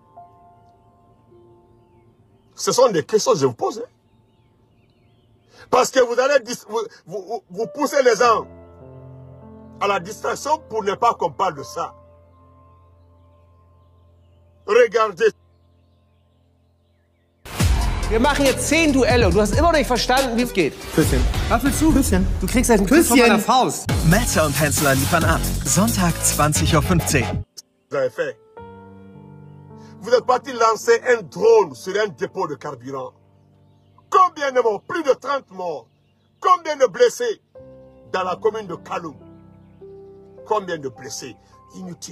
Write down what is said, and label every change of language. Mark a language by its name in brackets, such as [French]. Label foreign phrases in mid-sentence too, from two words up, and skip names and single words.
[French] Ce sont des questions que je vous pose. Hein? Parce que vous allez vous poussez les gens à la distraction pour ne pas qu'on parle de ça. Regardez. [German] Wir machen jetzt 10 Duelle und du hast immer noch nicht verstanden, wie es geht. Küsschen. Was willst du? Küsschen. Du kriegst einen Kuss von meiner Faust. Melzer und Hensler liefern ab. Sonntag 20:15 Uhr. [French] Vous avez fait. Vous êtes parti lancer un drone sur un dépôt de carburant. Combien de morts? Plus de 30 morts. Combien de blessés dans la commune de Kaloum? Combien de blessés? Inutile.